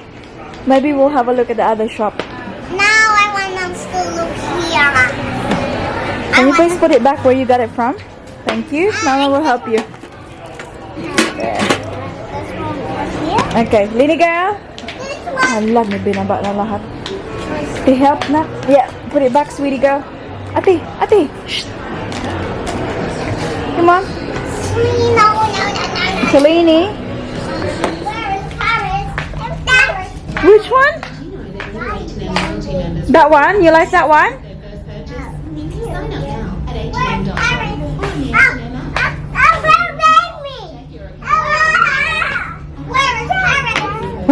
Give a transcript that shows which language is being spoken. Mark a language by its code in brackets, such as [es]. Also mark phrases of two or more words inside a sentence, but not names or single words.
[en] Maybe we'll have a look at the other shop. Now I want us to look here. Can you please put it back where you got it from? Thank you. Mama will help you. There. This one was here. Okay, Lini girl. This one. [tl] Alam, may binaba na lahat. [en] To help na. Yeah, put it back, sweetie girl. [tl] Ate, ate. Shh. [en] Come on. Sweetie, no, no, no, no. Selene. Where is Paris? There's Paris. Which one? That one? You like that one? Where's Paris? Where made me? Where is Paris?